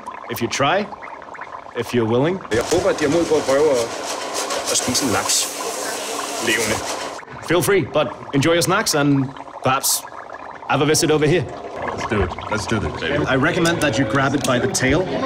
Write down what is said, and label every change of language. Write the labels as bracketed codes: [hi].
[en] If you try, if you're willing. [da] Jeg håber, at de har mod på at prøve at spise en laks levende. [en] Feel free, but enjoy your snacks and perhaps have a visit over here. Let's do it. Let's do this, baby. I recommend that you grab it by the tail.